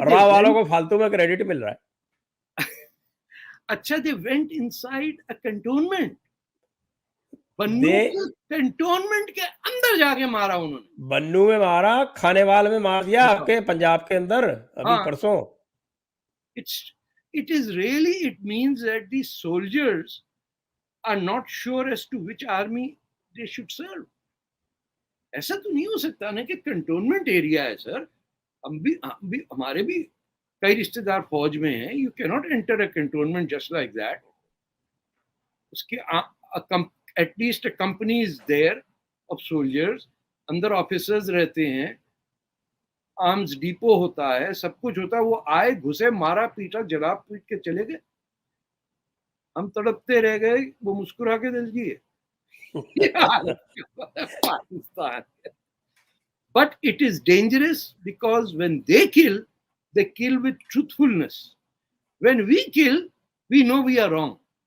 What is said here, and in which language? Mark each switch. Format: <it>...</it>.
<hi>राह वालों को फालतू में क्रेडिट मिल रहा है. अच्छा,</hi> <en>They went inside a cantonment.</en> <hi>Cantonment के अंदर जाके मारा उन्होंने. बन्नू में मारा, खानेवाल में मार दिया, आपके पंजाब के अंदर अभी परसों.</hi> <en>It is really, it means that the soldiers are not sure as to which army they should serve.</en> <hi>ऐसा तो नहीं हो सकता ना कि कंटोनमेंट एरिया है सर. हम भी हमारे भी कई रिश्तेदार फौज में हैं.</hi> <en>You can not enter a cantonment just like that. उसके at least a company is there of soldiers,</en> <hi>अंदर ऑफिसर्स रहते हैं, आर्म्स डिपो होता है,</hi> <en>सब कुछ होता है.</en> <hi>वो आए, घुसे, मारा, पीटा, जला पीट के चले गए. हम तड़पते रह गए, वो मुस्कुरा के दिल दिए. Pakistan.</hi> <en>But it is dangerous because when they kill with truthfulness. When we kill, we know we are wrong.</en>